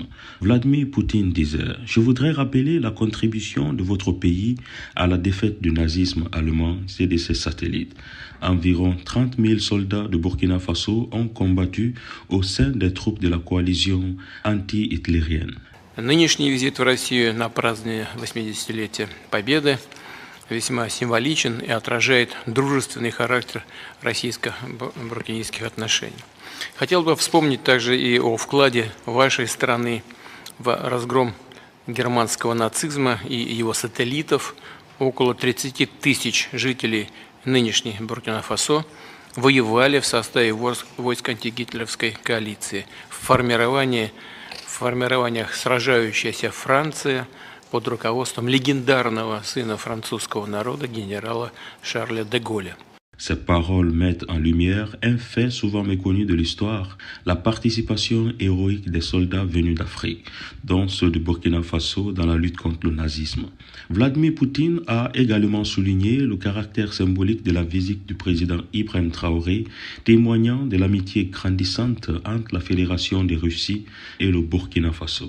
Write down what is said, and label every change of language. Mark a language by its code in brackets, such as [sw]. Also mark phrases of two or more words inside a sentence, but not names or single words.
[fr] Vladimir Poutine disait « Je voudrais rappeler la contribution de votre pays à la défaite du nazisme allemand et de ses satellites. Environ 30 000 soldats de Burkina Faso ont combattu au sein des troupes de la coalition anti-hitlérienne. [ru] Нынешний визит в Россию на празднование 80-летия Победы весьма символичен и отражает дружественный характер российско-буркинийских отношений. Хотел бы вспомнить также и о вкладе вашей страны в разгром германского нацизма и его сателлитов. Около 30 тысяч жителей нынешней Буркина-Фасо воевали в составе войск антигитлеровской коалиции в формированиях сражающейся Франции под руководством легендарного сына французского народа генерала Шарля де Голля. [fr] Ces paroles mettent en lumière un fait souvent méconnu de l'histoire, la participation héroïque des soldats venus d'Afrique, dont ceux de Burkina Faso dans la lutte contre le nazisme. Vladimir Poutine a également souligné le caractère symbolique de la visite du président Ibrahim Traoré, témoignant de l'amitié grandissante entre la Fédération de Russie et le Burkina Faso.